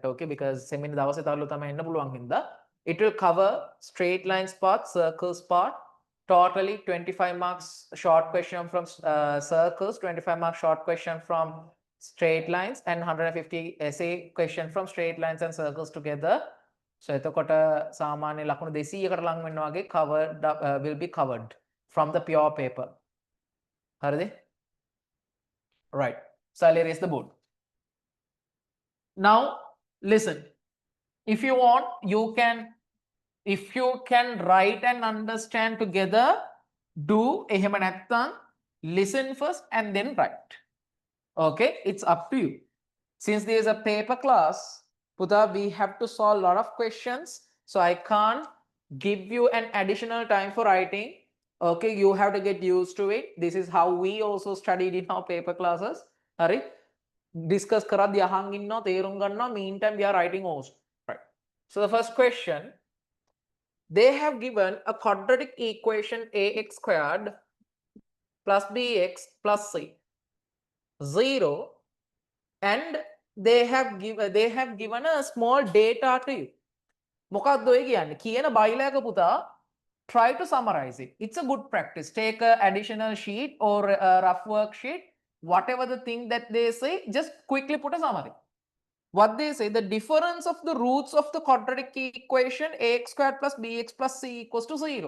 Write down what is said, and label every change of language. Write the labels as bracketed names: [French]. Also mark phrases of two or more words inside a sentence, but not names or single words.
[English] Okay, because seminar it will cover straight lines part, circles part, totally 25 marks short question from circles, 25 marks short question from straight lines, and 150 essay question from straight lines and circles together. So [Sinhala] එතකොට සාමාන්‍ය ලකුණු 200කට ලං වෙන්න වගේ [English] covered will be covered from the pure paper. [Sinhala] හරිද? Right. [English] So I'll erase the board. Now listen. If you want, if you can write and understand together, do [Sinhala] එහෙම නැත්නම් [English] listen first and then write. Okay, it's up to you. Since there is a paper class, Puta, we have to solve a lot of questions. So I can't give you an additional time for writing. Okay, you have to get used to it. This is how we also studied in our paper classes. [Sinhala] හරි, discuss කරද්දි අහන් ඉන්නෝ, තේරුම් ගන්න, [English] meantime we are writing also. Right. So the first question, they have given a quadratic equation ax squared plus bx plus c. 0, and they have given a small data to you. [Sinhala] මොකක්ද ඔය කියන්නේ? කියන බයිලා එක පුතා, [English] try to summarize it. It's a good practice. Take a additional sheet or a rough worksheet, whatever the thing that they say, just quickly put a summary. What they say, the difference of the roots of the quadratic equation ax squared plus bx plus c equals to 0.